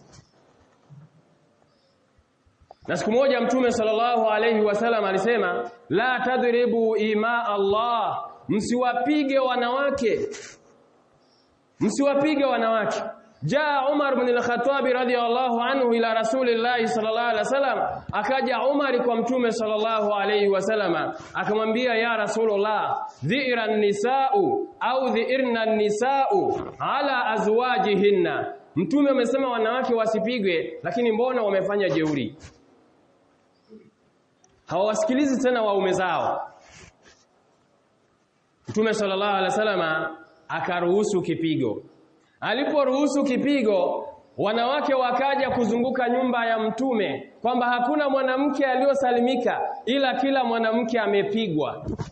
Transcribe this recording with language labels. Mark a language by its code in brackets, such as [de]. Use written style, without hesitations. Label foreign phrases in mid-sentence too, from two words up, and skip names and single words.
[sw] Na siku moja Mtume [ar] صلى الله عليه وسلم [sw] alisema, [ar] لا تضربوا إماء الله, [sw] msiwapige wanawake, msiwapige wanawake. [ar] جاء عمر بن الخطاب رضي الله عنه إلى رسول الله صلى الله عليه وسلم, [sw] akaja Umar kwa Mtume [ar] صلى الله عليه وسلم akamwambia, يا رسول الله ذئرن النساء أو ذئرن النساء على أزواجهن, [sw] Mtume amesema wanawake wasipigwe, lakini mbona wamefanya jeuri? Hawasikilizi tena waume zao. Mtume [ar] صلى الله عليه وسلم [sw] akaruhusu kipigo. Aliporuhusu kipigo, wanawake wakaja kuzunguka nyumba ya Mtume, kwamba hakuna mwanamke aliyosalimika ila kila mwanamke amepigwa.